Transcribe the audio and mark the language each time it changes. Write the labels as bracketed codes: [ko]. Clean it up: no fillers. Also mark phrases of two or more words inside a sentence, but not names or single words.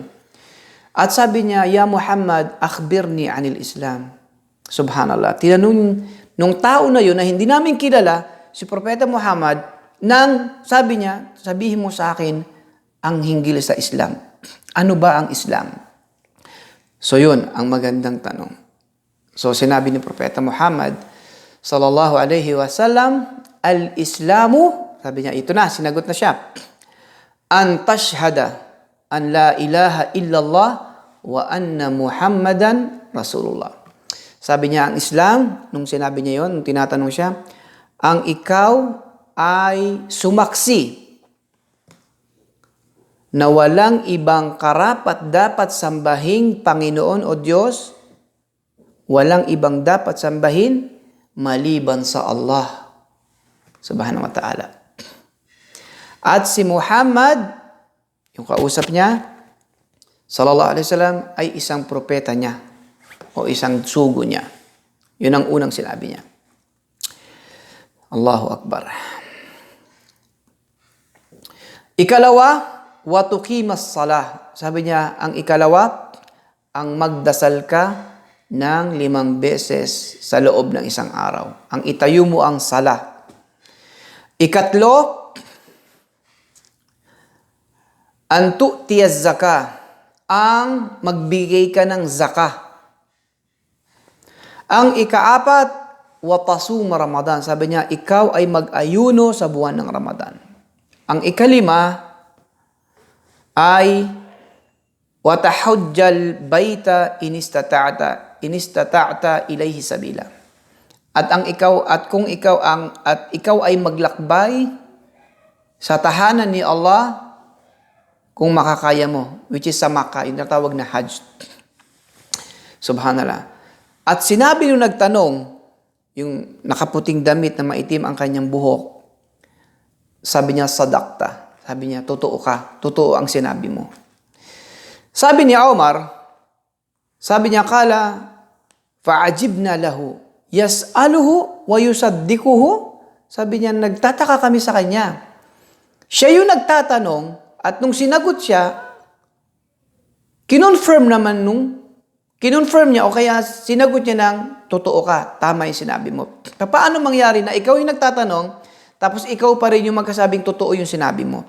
[tl] At sabi niya, [ar] يا محمد أخبرني عن الإسلام. [tl] Subhanallah. Tinanong nung tao na yun na hindi namin kilala, si Propeta Muhammad, nang sabi niya, sabihin mo sa akin ang hinggil sa Islam. Ano ba ang Islam? So yun, ang magandang tanong. So sinabi ni Propeta Muhammad [ar] صلى الله عليه وسلم الإسلام, [tl] sabi niya, ito na, sinagot na siya. [ar] أن تشهد أن لا إله إلا الله وأن محمدا رسول الله. [tl] Sabi niya, ang Islam, nung sinabi niya yun, nung tinatanong siya, ang ikaw ay sumaksi na walang ibang karapat dapat sambahing Panginoon o Diyos, walang ibang dapat sambahin maliban sa Allah [ar] سبحانه وتعالى. [tl] At si Muhammad, yung kausap niya, [ar] صلى الله عليه وسلم, [tl] ay isang propeta niya o isang sugo niya. Yun ang unang sinabi niya. [ar] الله أكبر. Ikalawa, وتقيم الصلاة. [tl] Sabi niya, ang ikalawa, ang magdasal ka ng 5 beses sa loob ng isang araw. Ang itayo mo ang salah. Ikatlo, [ar] أن تؤتي الزكاة, [tl] ang magbigay ka ng zakah. [ar] Ang ikaapat, وتصوم رمضان. [tl] Sabi niya, ikaw ay mag-ayuno sa buwan ng Ramadan. [ar] Ang ikalima ay وتحج البيت إن استطعت إليه سبيلا. [tl] At kung ikaw ay maglakbay sa tahanan ni Allah kung makakaya mo, [en] which is [tl] sa Makkah, yung natawag na Hajj. Subhanallah. At sinabi nung nagtanong, yung nakaputing damit na maitim ang kanyang buhok, sabi niya, sadaqta. Sabi niya, totoo ka. Totoo ang sinabi mo. Sabi ni Umar, sabi niya, [ar] قال فعجبنا له يسأله ويصدقه. [tl] Sabi niya, nagtataka kami sa kanya. Siya yung nagtatanong, at nung sinagot siya, kinonfirm niya, o kaya sinagot niya ng, totoo ka, tama yung sinabi mo. Paano mangyari na ikaw yung nagtatanong, tapos ikaw pa rin yung magkasabing totoo yung sinabi mo?